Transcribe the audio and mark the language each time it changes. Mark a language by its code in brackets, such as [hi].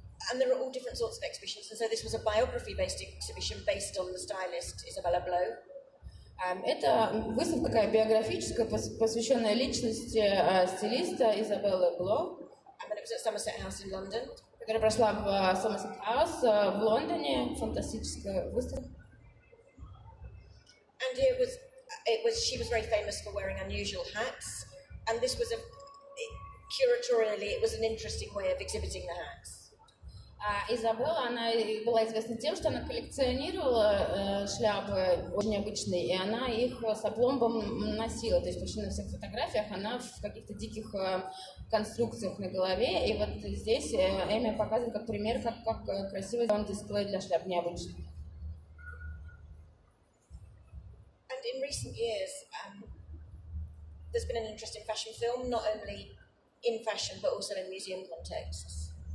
[en] And there are all different sorts of exhibitions, and so this was a biography-based exhibition based on the stylist Isabella Blow. [ru] Это выставка такая биографическая, посвященная личности стилиста Изабеллы Бло, [en] And it was at Somerset House in London. [ru] которая прошла в Somerset House в Лондоне, фантастическая выставка. [en] And she was very famous for wearing unusual hats, and this was curatorially, it was an interesting way of exhibiting the hats. [ru] Изабелла, она была известна тем, что она коллекционировала шляпы очень необычные, и она их с опломбом носила. То есть почти на всех фотографиях она в каких-то диких конструкциях на голове. И вот здесь Эми показывает как пример, как красиво сделан дисплей для шляп необычный. [en] And in recent years, there's been an interesting fashion film, not only in fashion, but also in museum contexts.